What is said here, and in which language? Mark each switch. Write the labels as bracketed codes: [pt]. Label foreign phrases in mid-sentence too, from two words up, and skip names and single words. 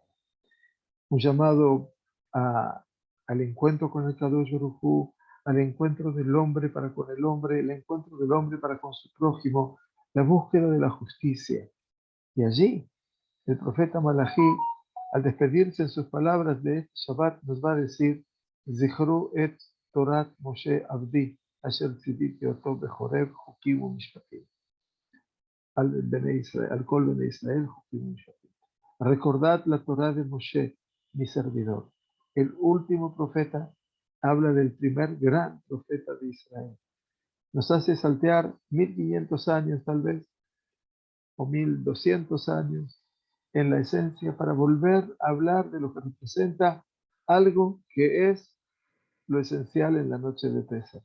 [es] Un llamado al encuentro con el Kadosh Baruj Hu, al encuentro del hombre para con el hombre, el encuentro del hombre para con su prójimo, la búsqueda de la justicia. Y allí, el profeta Malachi, al despedirse en sus palabras de este Shabbat, nos va a decir, [he] זכרו את תורת משה עבדי אשר צויתי אותו בחורב חקים ומשפטים. על כל בני ישראל, חקים ומשפטים. [es] Recordad la Torah de Moshe, mi servidor. El último profeta habla del primer gran profeta de Israel. Nos hace saltear 1500 años tal vez, o 1200 años, en la esencia, para volver a hablar de lo que representa algo que es lo esencial en la noche de Pesach.